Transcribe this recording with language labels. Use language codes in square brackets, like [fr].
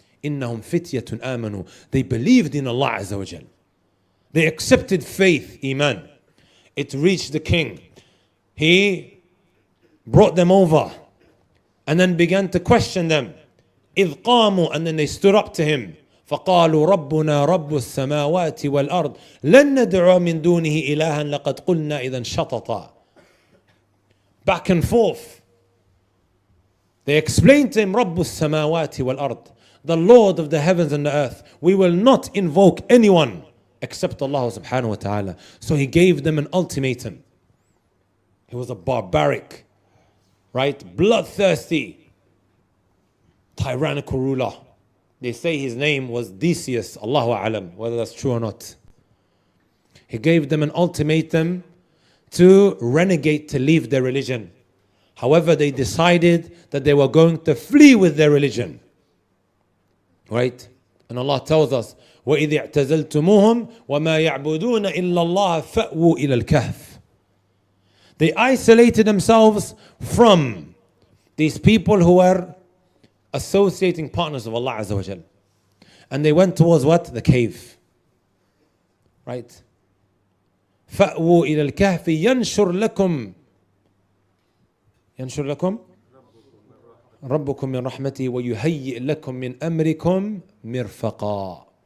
[ar] إِنَّهُمْ فِتْيَةٌ آمَنُوا. [en] They believed in Allah Azza wa Jal. They accepted faith, iman. It reached the king. He brought them over and then began to question them. [ar] إِذْ قَامُوا. [en] And then they stood up to him. [ar] فقالوا ربنا رب السماوات والأرض لن ندعو من دونه إلها لقد قلنا إذا شططا. [en] Back and forth. They explained to him [ar] رب السماوات والأرض, [en] the Lord of the heavens and the earth. We will not invoke anyone except Allah subhanahu wa ta'ala. So he gave them an ultimatum. He was a barbaric, right, bloodthirsty, tyrannical ruler. They say his name was Decius, Allahu a'lam, whether that's true or not. He gave them an ultimatum to renegade, to leave their religion. However, they decided that they were going to flee with their religion. Right? And Allah tells us, [ar] وَإِذِ اعْتَزَلْتُمُوهُمْ وَمَا يَعْبُدُونَ إِلَّا اللَّهَ فَأْوُوا إِلَى الْكَهْفِ. [en] They isolated themselves from these people who were associating partners of Allah Azza wa Jal. And they went towards what? The cave. Right? [ar] فَأْوُوا إِلَى الْكَهْفِ يَنْشُرْ لَكُمْ رَبُّكُمْ مِنْ رَحْمَتِهِ وَيُهَيِّئْ لَكُمْ مِنْ أَمْرِكُمْ مِرْفَقًا.